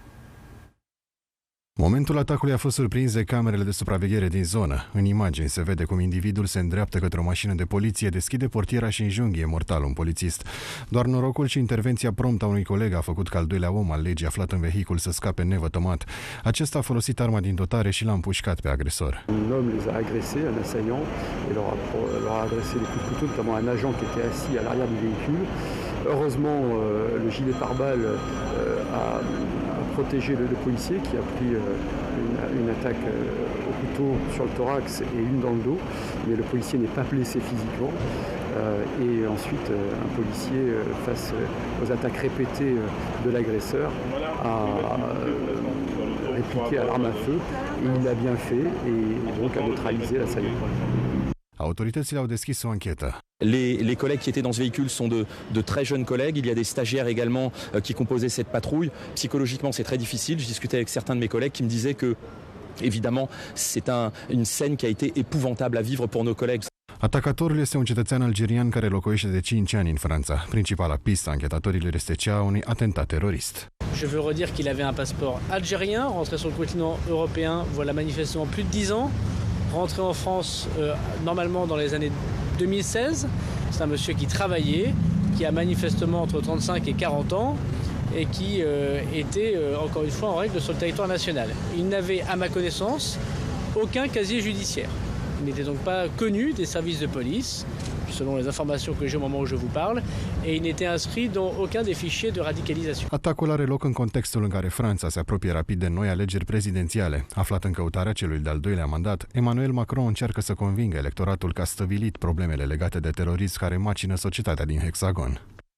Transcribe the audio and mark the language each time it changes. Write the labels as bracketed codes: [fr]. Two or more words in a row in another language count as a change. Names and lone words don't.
[ro] Momentul atacului a fost surprins de camerele de supraveghere din zonă. În imagini se vede cum individul se îndreaptă către o mașină de poliție, deschide portiera și înjunghie mortal un polițist. Doar norocul și intervenția promptă a unui coleg a făcut ca al doilea om al legii aflat în vehicul să scape nevătămat. Acesta a folosit arma din dotare și l-a împușcat pe agresor. [fr] Un homme les a agressés, un assaillant, et leur a adressé des coups de couteau, notamment un agent qui était assis à l'arrière du véhicule. Heureusement, le gilet pare-balles a protégé le policier qui a pris une attaque au couteau sur le thorax et une dans le dos, mais le policier n'est pas blessé physiquement. Et ensuite, un policier, face aux attaques répétées de l'agresseur, a répliqué à l'arme à feu, et il l'a bien fait, et donc a neutralisé l'assaillant. [ro] Autoritățile au deschis o anchetă. [fr] Les collègues qui étaient dans ce véhicule sont de très jeunes collègues. Il y a des stagiaires également qui composaient cette patrouille. Psychologiquement, c'est très difficile. Je discutais avec certains de mes collègues qui me disaient que, évidemment, c'est une scène qui a été épouvantable à vivre pour nos collègues. [ro] Atacatorul este un cetățean algerian care locuiește de 5 ani în Franța. Principala pistă a anchetatorilor este cea a unui atentat terorist. [fr] Je veux redire qu'il avait un passeport algérien, rentré sur le continent européen, voilà manifestement plus de 10 ans, rentré en France normalement dans les années 2016. C'est un monsieur qui travaillait, qui a manifestement entre 35 et 40 ans et qui était encore une fois en règle sur le territoire national. Il n'avait, à ma connaissance, aucun casier judiciaire. Il n'était donc pas connu des services de police, selon les informations que j'ai au moment où je vous parle, et il n'était inscrit dans aucun des fichiers de radicalisation. [ro] Atacul are loc în contextul în care Franța se apropie rapid de noi alegeri prezidențiale. Aflat în căutarea celui de-al doilea mandat, Emmanuel Macron încearcă să convingă electoratul că a stăvilit problemele legate de terorism care macină societatea din Hexagon.